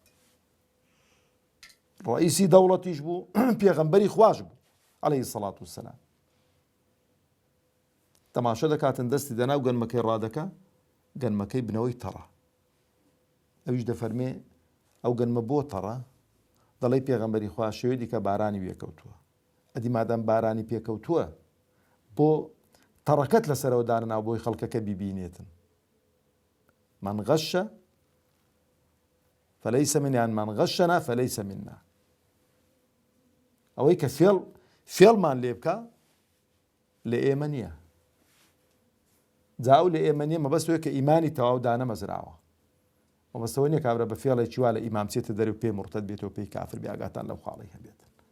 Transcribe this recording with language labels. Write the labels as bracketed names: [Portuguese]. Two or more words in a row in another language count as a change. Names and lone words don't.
[Central Kurdish] ڕئیسی دەوڵەتیش بوو پێغەمبەری خواش بوو عەلەیهی سەڵات وسەلام تەماشا دەکاتن دەستی دەناو گەنمەکەی ڕادەکە گەنمەکەی بنەوەی تەڕە ئەویش دەفەرمێ ئەو گەنمە بۆ تەڕە دەڵێ پێغەمبەری خوا شەوێ دیکە بارانی پێکەوتووە ئەدی مادام بارانی پێکەوتووە بۆ تەڕەکەت لەسەرەوە دانەناو بۆی خەڵکەکە بیبینێتن من غەشە [Arabic] فليس من يعني من غشنا فليس منا [Central Kurdish] ئەوەی کە فێڵمان لێ بکە لە ئێمە نییە جا ئەو لە ئێمە نییە مەبەستەوەی کە ئیمانی تەواو دانەمەزراوە مەبەستەوە نییە کابرا بە فێڵێکی وا لە ئیمام چێتە دەرێ و پێی مرتەد بێتەوە پێی کافر بێ ئاگاتان لەو خاڵەی هەبێتن